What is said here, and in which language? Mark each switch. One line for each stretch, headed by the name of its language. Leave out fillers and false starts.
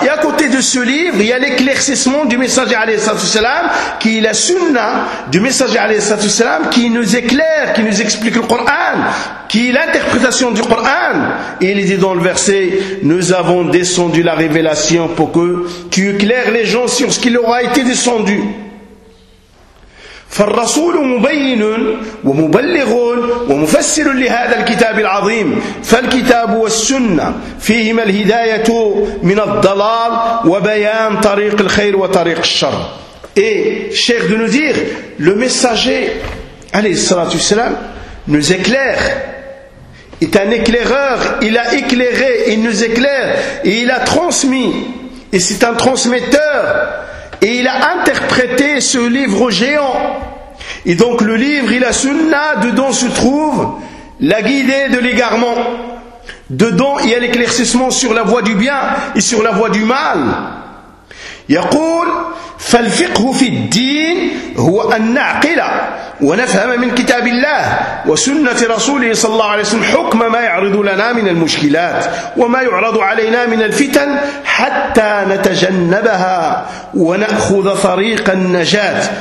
French: Et à côté de ce livre, il y a l'éclaircissement du messager alayhi sallallahu alayhi sallam, qui est la sunna du messager alayhi sallallahu alayhi sallam, qui nous éclaire, qui nous explique le Coran, qui est l'interprétation du Coran. Et il dit dans le verset, nous avons descendu la révélation pour que tu éclaires les gens sur ce qui leur a été descendu.
Arabic: فالرسول مبين ومبلغ ومفسر لهذا الكتاب العظيم فالكتاب والسنة فيهما الهداية من الضلال وبيان طريق الخير وطريق الشر.
French: Et Cheikh de nous dire, le messager alayhi salatu wasalam nous éclaire, est un éclaireur, il a éclairé, il nous éclaire et il a transmis, et c'est un transmetteur. Et il a interprété ce livre géant. Et donc le livre et la sunna, dedans se trouve la guidée de l'égarement. Dedans, il y a l'éclaircissement sur la voie du bien et sur la voie du mal.
Arabic: يقول فالفقه في الدين هو أن نعقل ونفهم من كتاب الله وسنة رسوله صلى الله عليه وسلم حكم ما يعرض لنا من المشكلات وما يعرض علينا من الفتن حتى نتجنبها ونأخذ طريق النجاة.